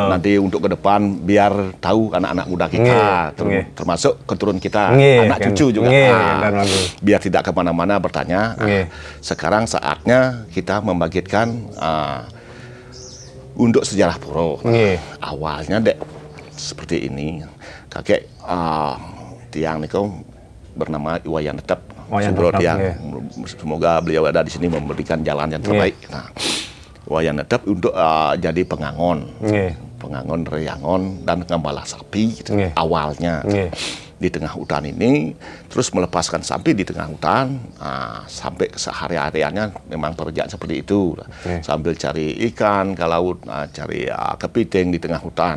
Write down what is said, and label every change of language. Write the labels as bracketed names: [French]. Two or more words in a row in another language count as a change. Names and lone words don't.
[Indonesian] Nanti untuk ke depan biar tahu anak-anak muda kita, termasuk keturunan kita, anak cucu juga. Biar tidak kemana-mana bertanya. Sekarang saatnya kita membangkitkan untuk sejarah pura. Awalnya dek seperti ini, kakek tiang niku bernama Iwayan Tetep. Semoga beliau ada di sini memberikan jalan yang terbaik. Nah, Wayan Tetep untuk jadi pengangon, pengangon reyangon dan ngembala sapi gitu. Awalnya di tengah hutan ini, terus melepaskan sapi di tengah hutan sampai sehari-hariannya memang pekerjaan seperti itu, sambil cari ikan ke laut, cari kepiting di tengah hutan.